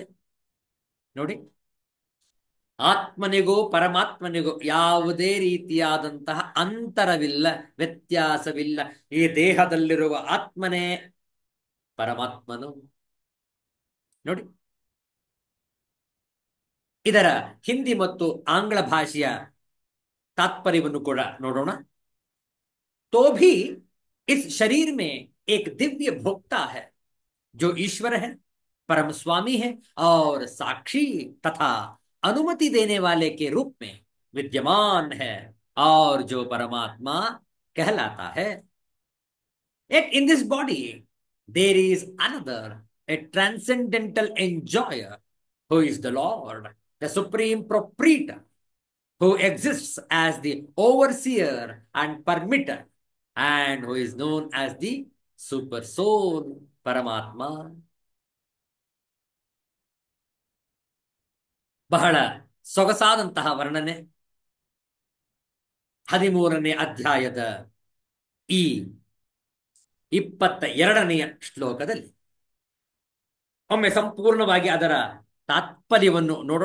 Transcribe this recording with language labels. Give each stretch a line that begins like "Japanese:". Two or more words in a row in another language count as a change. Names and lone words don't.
Kannada: ನೋಡಿ, ಆತ್ಮನಿಗೂ ಪರಮಾತ್ಮನಿಗೂ ಯಾವುದೇ ರೀತಿಯಾದಂತಹ ಅಂತರವಿಲ್ಲ, ವ್ಯತ್ಯಾಸವಿಲ್ಲ. ಈ ದೇಹದಲ್ಲಿರುವ ಆತ್ಮನೇ ಪರಮಾತ್ಮನು. ನೋಡಿ, ಇದರ ಹಿಂದಿ ಮತ್ತು ಆಂಗ್ಲ ಭಾಷೆಯ ತಾತ್ಪರ್ಯವನ್ನು ಕೂಡ ನೋಡೋಣ.
Hindi: तो भी इस शरीर में एक दिव्य भोक्ता है जो ईश्वर है, परम स्वामी है और साक्षी तथा अनुमति देने वाले के रूप में विद्यमान है और जो परमात्मा कहलाता है.
English: Yet in this body there is another, a transcendental enjoyer, who is the Lord, the supreme proprietor, who exists as the overseer and permitter, and who is known as the super soul, Paramatma.
Kannada: ಬಹಳ ಸೊಗಸಾದಂತಹ ವರ್ಣನೆ 13ನೇ ಅಧ್ಯಾಯದ ಈ 22ನೆಯ ಶ್ಲೋಕದಲ್ಲಿ. ಒಮ್ಮೆ ಸಂಪೂರ್ಣವಾಗಿ ಅದರ ತಾತ್ಪರ್ಯವನ್ನು ನೋಡೋಣ.